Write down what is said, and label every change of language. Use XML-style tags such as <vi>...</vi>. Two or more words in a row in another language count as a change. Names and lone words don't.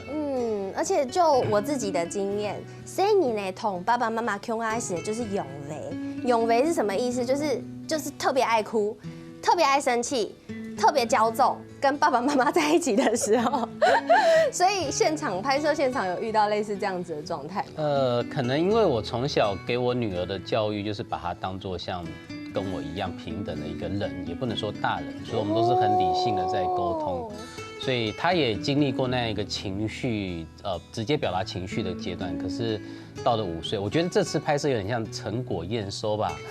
<zh>而且就我自己的經驗，所以你呢同爸爸媽媽傾開始就是永維，永維是什麼意思？就是特別愛哭，特別愛生氣，特別驕縱，跟爸爸媽媽在一起的時候，所以拍攝現場有遇到類似這樣子的狀態嗎？可能因為我從小給我女兒的教育就是把她當作像跟我一樣平等的一個人，也不能說大人，所以我們都是很理性的在溝通。所以他也经历过那样一个情绪，直接表达情绪的阶段。可是到了5岁，我觉得这次拍摄有点像成果验收吧。</zh>